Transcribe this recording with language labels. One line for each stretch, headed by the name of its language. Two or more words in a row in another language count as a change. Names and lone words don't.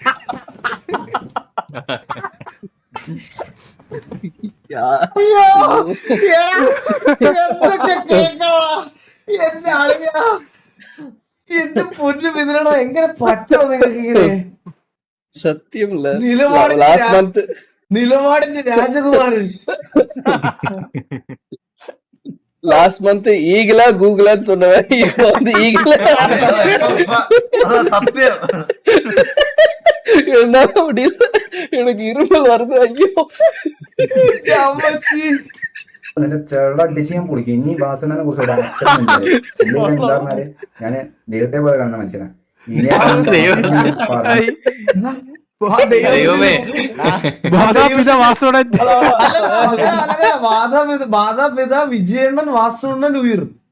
Malayalam: എന്റെ പൊന്നു മിഥുനടാ, എങ്ങനെ പറ്റോ നിങ്ങൾക്ക് ഇങ്ങനെ? സത്യം നിലപാടിന്റെ രാജകുമാരൻ.
English: last month
Tamil: ஈகிளா கூகுளான்னு சொன்னவன் இப்ப வந்து ஈகிளா
Malayalam: സത്യം.
Tamil: என்னால முடியல, எனக்கு இருமல் வருது. ஐயோ
Malayalam: നിന്റെ ചെള്ള അടിച്ച് ഞാൻ പൊളിക്കും. ഇനി വാസണ്ണനെ കുറിച്ച് എന്താ പറഞ്ഞാല് ഞാന് ദൈവത്തെ പോലെ കാണുന്ന മനുഷ്യനാ. മാതാപിത വിജയണ്ണൻ വാസുണ്ണൻ ഉയർ.